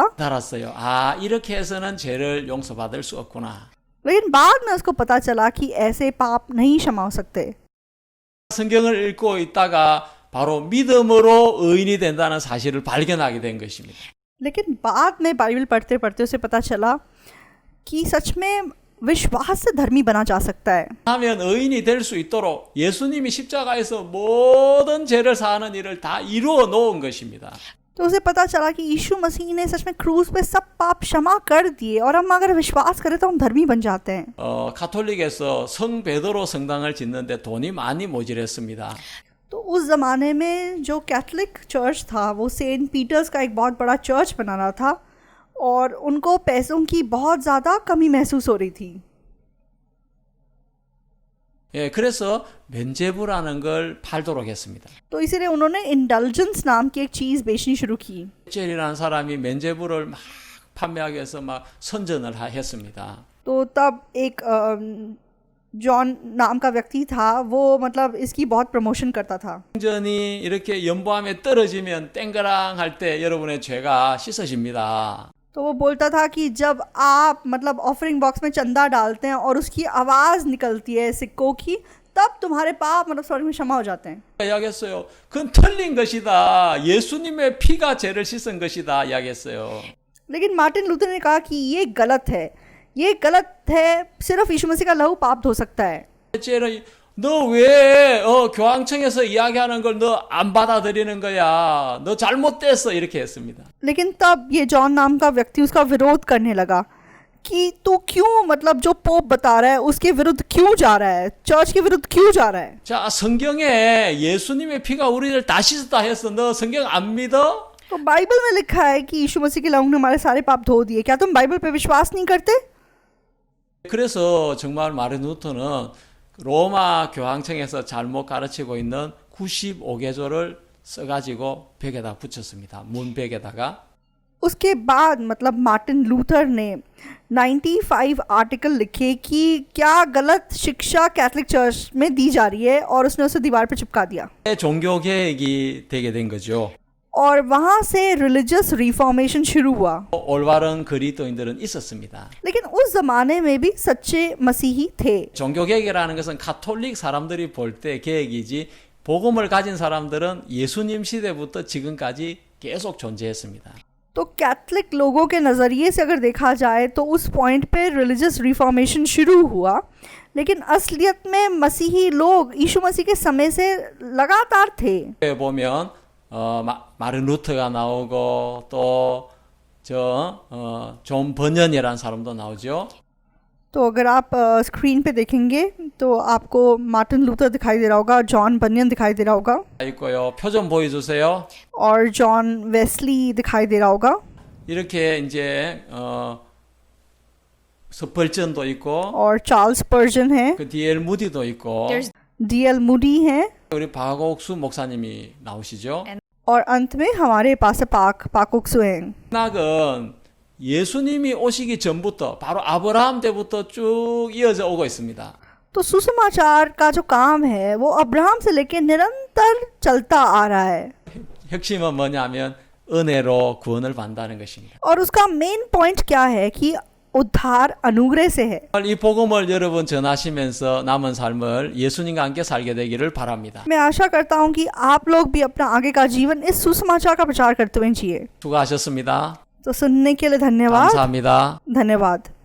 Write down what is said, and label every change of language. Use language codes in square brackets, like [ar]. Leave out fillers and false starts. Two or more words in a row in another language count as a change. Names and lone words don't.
[ko] 알았어요. 아, 이렇게 해서는 죄를 용서받을 수 없구나. [hi] लेकिन बाद में उसको पता चला कि ऐसे पाप नहीं क्षमा हो सकते। [ko] 성경을 읽고 있다가 바로 믿음으로 의인이 된다는 사실을 발견하게 된 것입니다. [hi] लेकिन बाद में बाइबल पढ़ते पढ़ते उसे पता चला कि सच में विश्वास से धर्मी बना जा सकता है। [ko] 하면 의인이 될 수 있도록 예수님이 십자가에서 모든 죄를 사하는 일을 다 이루어 놓은 것입니다. [hi] तो उसे पता चला कि यीशु मसीह ने सच में क्रूस पे सब पाप क्षमा कर दिए और हम अगर विश्वास करें तो हम धर्मी बन जाते हैं। [ko] 가톨릭에서 성 베드로 성당을 짓는데 돈이 많이 모자랐습니다. [hi] तो उस ज़माने में जो कैथलिक चर्च था वो सेंट पीटर्स का एक बहुत बड़ा चर्च बना रहा था और उनको पैसों की बहुत ज़्यादा कमी महसूस हो रही थी। [ko] 예, 그래서 면죄부라는 걸 팔도록 했습니다. [hi] तो इसीलिए उन्होंने इंडल्जेंस नाम की एक चीज़ बेचनी शुरू की। [ko] 젤이라는 사람이 면죄부를 막 판매하기 위해서 막 선전을 했습니다. [hi] तो तब एक जॉन नाम का व्यक्ति था, वो मतलब इसकी बहुत प्रमोशन करता था। [ko] 성전이 이렇게 연보함에 떨어지면 땡그랑할 때 여러분의 죄가 씻어집니다. [hi] तो वो बोलता था कि जब आप मतलब [en] offering box [hi] में चंदा डालते हैं और उसकी आवाज़ निकलती है सिक्कों की, तब तुम्हारे पाप मतलब स्वर्ग में क्षमा हो जाते हैं। [ko] 이야기했어요. 그건 틀린 것이다. 예수님의 피가 죄를 씻은 것이다. 이야기했어요. [hi] लेकिन मार्टिन लूथर ने कहा कि ये गलत है, ये गलत है, सिर्फ यीशु मसीह का लहू पाप धो सकता है। [ko] 너 왜 교황청에서 이야기하는 걸 너 안 받아들이는 거야? 너 잘못됐어. 이렇게 했습니다. [hi] लेकिन तब ये जॉन नाम का व्यक्ति उसका विरोध करने लगा कि तू क्यों मतलब जो पोप बता रहा है उसके विरुद्ध क्यों जा रहा है, चर्च के विरुद्ध क्यों जा रहा है। [ko] 자, 성경에 예수님의 피가 우리를 다 씻었다 했어. 너 성경 안 믿어? [hi] तो बाइबल में लिखा है कि यीशु मसीह के लहू ने हमारे सारे पाप धो दिए, क्या तुम बाइबल पे विश्वास नहीं करते? [ko] 그래서 정말 마르틴 루터는 로마 교황청에서 잘못 가르치고 있는 95개조를 써가지고 벽에다 붙였습니다. 문벽에다가. [hi] उसके बाद मतलब मार्टिन लूथर ने 95 आर्टिकल लिखे कि क्या गलत शिक्षा कैथलिक चर्च में दी जा रही है और उसने उसे दीवार पर चिपका दिया। [ko] 종교 개혁이 되게 된 거죠. [hi] और वहाँ से [en] religious reformation [hi] शुरू हुआ। [ko] 올바른 그리스도인들은 있었습니다. [hi] लेकिन उस ज़माने में भी सच्चे मसीही थे। [ko] 종교 개혁이라는 것은 가톨릭 사람들이 볼 때 개혁이지 복음을 가진 사람들은 예수님 시대부터 지금까지 계속 존재했습니다. [hi] तो कैथलिक लोगों के नज़रिए से अगर देखा जाए तो उस पॉइंट पे [en] religious reformation [hi] शुरू हुआ, लेकिन असलियत में मसीही लोग यीशु मसीह के समय से लगातार थे। [ko] 보면 마르틴 루터가 나오고 또 존 버년이라는 사람도 나오죠. [hi] तो अगर आप स्क्रीन पे देखेंगे तो आपको मार्टिन लूथर दिखाई दे रहा होगा, जॉन बनियन दिखाई दे रहा होगा [ko] 있고요. 표 좀 보여주세요. [hi] और जॉन वेस्ली दिखाई दे रहा होगा [ko] 이렇게 이제 스펄전도 있고 [hi] और चार्ल्स पर्जन है, [ko] 그 D.L. 무디도 있고 [hi] D.L. मूडी है [ko] 우리 박옥수 목사님이 나오시죠. [hi] और अंत में हमारे पास पाकोक्सु हैं। [ko] 낙은 예수님이 오시기 전부터 바로 아브라함 때부터 쭉 이어져 오고 있습니다. [hi] तो सुसमाचार का जो काम है वो अब्राहम से लेकर निरंतर चलता आ रहा है [ko] 핵심은 뭐냐면 은혜로 구원을 받는다는 것입니다. [hi] और उसका [en] main point [hi] क्या है कि उद्धार अनुग्रह से है। [ko] 이 복음을 여러분 전하시면서 남은 삶을 예수님과 함께 살게 되기를 바랍니다. [hi] मैं आशा करता हूँ कि आप लोग भी अपना आगे का जीवन इस सुसमाचार का प्रचार करते हुए जिए। [ko] 수고하셨습니다. [hi] तो सुनने के लिए धन्यवाद। [ko] 감사합니다. [hi] धन्यवाद।